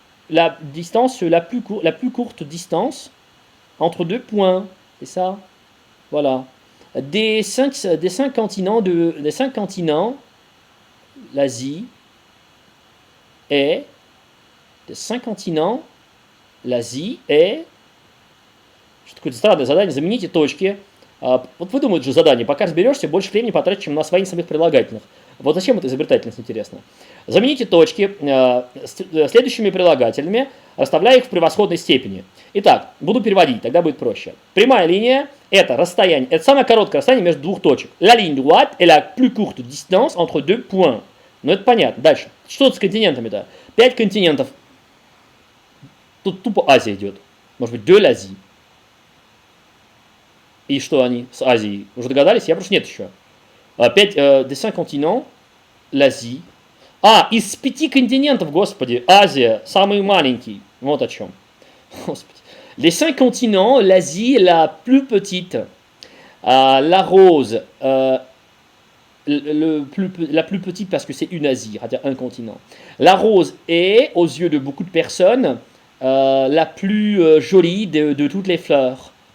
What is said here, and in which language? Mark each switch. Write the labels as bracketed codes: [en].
[fr] la distance, la plus courte distance entre deux points, c'est ça, voilà. Des cinq continents, l'Asie est des 5 continents, l'Asie est... [ru] Что такое странное задание, замените точки. Вот вы думаете же задание, пока разберешься, больше времени потратить, чем на освоение самих прилагательных. Вот зачем эта изобретательность, интересно? Замените точки следующими прилагательными, расставляя их в превосходной степени. Итак, буду переводить, тогда будет проще. Прямая линия – это расстояние, это самое короткое расстояние между двух точек. [fr] La ligne droite est la plus courte distance entre deux points. [ru] Ну, это понятно. Дальше. Что с континентами-то? 5 континентов. Тут тупо Азия идет. Может быть, de l'Asie. И что они с Азией? Уже догадались? Я просто нет еще. 5 des 5 continents, l'Asie. Из 5 континентов, господи, Азия, самый маленький. Вот о чем. Господи. [fr] Les 5 continents, l'Asie est la plus petite. La rose, la plus petite parce que c'est une Asie, c'est-à-dire un continent. La rose est, aux yeux de beaucoup de personnes, la plus jolie de toutes les fleurs.